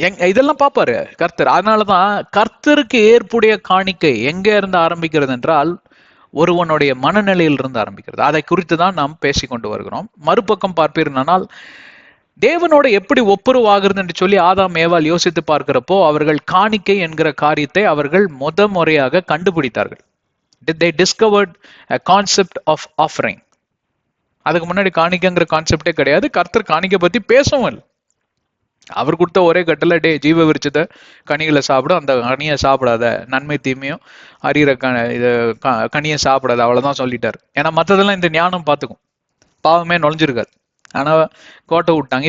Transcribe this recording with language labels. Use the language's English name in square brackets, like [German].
[Tamil] இதெல்லாம் பார்ப்பாரு கர்த்தர். அதனாலதான் கர்த்தருக்கு ஏற்புடைய காணிக்கை எங்க இருந்து ஆரம்பிக்கிறது என்றால் ஒருவனுடைய மனநிலையில் இருந்து ஆரம்பிக்கிறது. அதை குறித்து தான் நாம் பேசிக்கொண்டு வருகிறோம். மறுபக்கம் பார்ப்பீர்கள், தேவனோட எப்படி ஒப்புரவாகிறது என்று சொல்லி ஆதாம் ஏவாள் யோசித்து பார்க்கிறப்போ அவர்கள் காணிக்கை என்கிற காரியத்தை அவர்கள் முறையாக கண்டுபிடித்தார்கள். [English] They discovered a concept of offering. [Tamil] அதுக்கு முன்னாடி காணிக்கைங்கிற கான்செப்டே கிடையாது. கர்த்தர் காணிக்கை பத்தி பேசவும் இல்லை. அவர் கொடுத்த ஒரே கட்டளை, டே ஜீவ விருட்சத்தை கனிகளை சாப்பிடும், அந்த கனியை சாப்பிடாத, நன்மை தீமையும் அறிகிற கனியை சாப்பிடாத, அவ்வளவுதான் சொல்லிட்டாரு. ஏன்னா மற்றதெல்லாம் இந்த ஞானம் பார்த்துக்கும், பாவமே நுழைஞ்சிருக்காது. ஆனா கோட்டை விட்டாங்க.